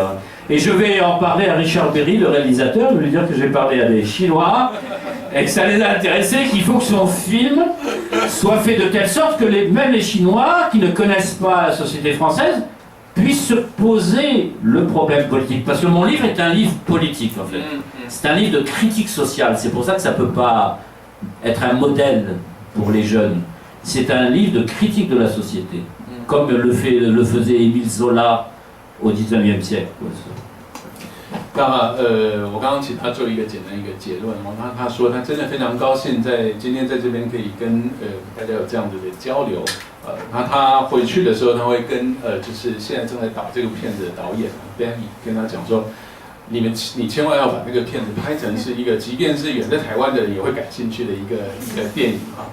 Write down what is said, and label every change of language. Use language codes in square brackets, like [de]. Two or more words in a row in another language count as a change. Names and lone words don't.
[fr] Et je vais en parler à Richard Berry, le réalisateur, je vais lui dire que j'ai parlé à des Chinois et que ça les a intéressés, qu'il faut que son film soit fait de telle sorte que même les Chinois qui ne connaissent pas la société française puissent se poser le problème politique. Parce que mon livre est un livre politique, en fait. C'est un livre de critique sociale. C'est pour ça que ça ne peut pas être un modèle pour les jeunes. C'est un livre de critique de la société, comme le faisait Émile Zola au XIXe siècle. [zh] 那我刚刚请他做一个简单一个结论哦，他说他真的非常高兴今天在这边可以跟大家有这样子的交流。他回去的时候他会跟就是现在正在导这个片子的导演 Danny 跟他讲说，你千万要把这个片子拍成是一个，即便是远在台湾的人也会感兴趣的一个电影啊。